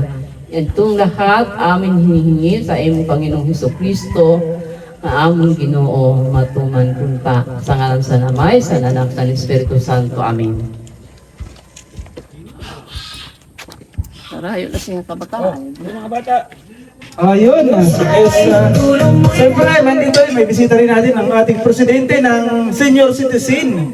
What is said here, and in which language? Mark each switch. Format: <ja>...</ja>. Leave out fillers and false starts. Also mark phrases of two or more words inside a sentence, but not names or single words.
<tl>Itong lahat amin hinihingi</tl> <hil>sa imong Panginoong Hesukristo, na among Ginoo matuman kunta sa ngalan sa Amay, sa Anak, sa Espiritu Santo. Amen. Tarayo na siya kabataan.</hil> <tl>Mga bata. Ayun. Siyempre, nandito may bisita rin natin ang ating presidente ng senior citizen.</tl>